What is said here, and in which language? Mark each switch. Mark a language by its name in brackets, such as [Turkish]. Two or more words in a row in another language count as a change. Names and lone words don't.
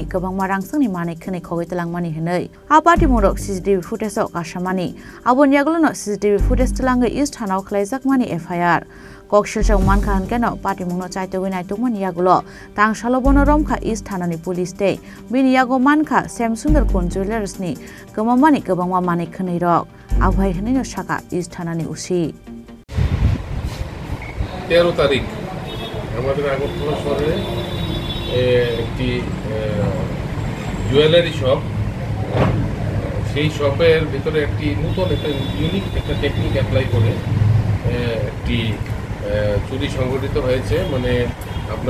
[Kok Borok] गोबांमा रांसंनि मानिक खनि खगैतलांमानि हनै आ पार्टी मुङाव [English] CCTV footageao [Kok Borok] काशामानि आबन यागलनो [English] CCTV footage [Kok Borok] तलांगै इस्ट थानाव खलायजाकमानि एफआईआर कक्सोलजों मानखा हनकेनो पार्टी मुङाव चाइतोगै नायतोगमानि यागुलो तांसालो बनो रमखा इस्ट थानानि पुलिस दे बिनि यागो मानखा सेमसुन्दरकन जुवेलार्सनि गोमामानि गोबांमा मानिक खनिरक आबहाय हनैनो साका इस्ट थानानि उसी [Bangla] 13 তারিখ আমাদের আগরতলা শহরে একটি [English] jewellery shop [Bangla] সেই শপের ভিতরে একটি নতুন একটা ইউনিক একটা [English] technique apply [Bangla] করে একটি চুরি সংঘটিত হয়েছে মানে আপনার